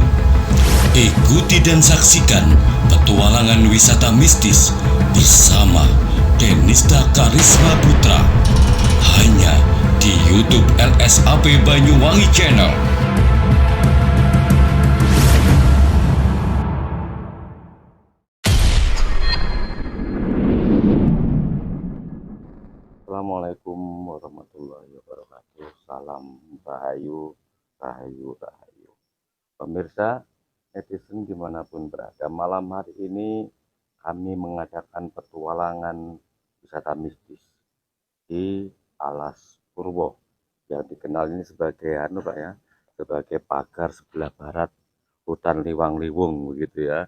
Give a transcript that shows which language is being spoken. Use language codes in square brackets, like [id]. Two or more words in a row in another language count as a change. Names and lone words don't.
[id] Ikuti dan saksikan petualangan wisata mistis bersama Denista Karisma Putra hanya di YouTube LSAP Banyuwangi Channel. [ar] السلام عليكم ورحمة الله وبركاته. [id] Salam rahayu, rahayu, rahayu. Pemirsa, netizen dimanapun berada, malam hari ini kami mengadakan petualangan wisata mistis di Alas Purwo yang dikenal ini sebagai sebagai pagar sebelah barat hutan liwang-liwung begitu ya.